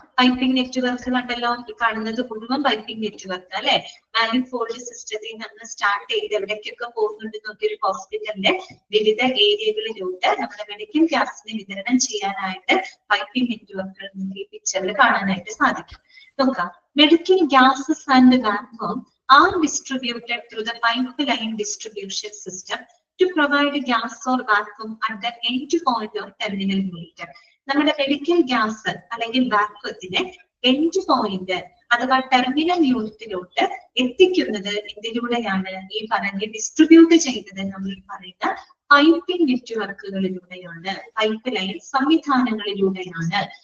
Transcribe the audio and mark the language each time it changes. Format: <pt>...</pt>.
<ml>Piping network കണ്ടല്ലോ, ഈ കാണുന്നത് മുഴുവൻ പൈപ്പിംഗ് നെറ്റ്വർക്ക് അല്ലെ. മാനിഫോൾഡ് സിസ്റ്റത്തിൽ നമ്മൾ സ്റ്റാർട്ട് ചെയ്ത് എവിടേക്കൊക്കെ പോകുന്നുണ്ട് നോക്കിയ ഒരു ഹോസ്പിറ്റലിന്റെ വിവിധ ഏരിയകളിലോട്ട് നമ്മുടെ മെഡിക്കൽ ഗ്യാസിനെ വിതരണം ചെയ്യാനായിട്ട് പൈപ്പിംഗ് നെറ്റ്വർക്കുകൾ നിങ്ങൾക്ക് ഈ പിക്ചറിൽ കാണാനായിട്ട് സാധിക്കും. നോക്കാം.</ml> <en>Medical gases and vacuum are distributed through the pipeline distribution system to provide gas or vacuum at the end point of terminal unit.</en> <ml>നമ്മുടെ മെഡിക്കൽ ഗ്യാസ് അല്ലെങ്കിൽ വാക്വത്തിനെ എൻഡ് പോയിന്റ് അഥവാ ടെർമിനൽ യൂണിറ്റിലോട്ട് എത്തിക്കുന്നത് ഇതിലൂടെയാണ് ഈ പറഞ്ഞ ഡിസ്ട്രിബ്യൂട്ട് ചെയ്തത് നമ്മൾ പറയുന്ന പൈപ്പിംഗ് നെറ്റ്വർക്കുകളിലൂടെയാണ്, പൈപ്പ് ലൈൻ സംവിധാനങ്ങളിലൂടെയാണ്.</ml>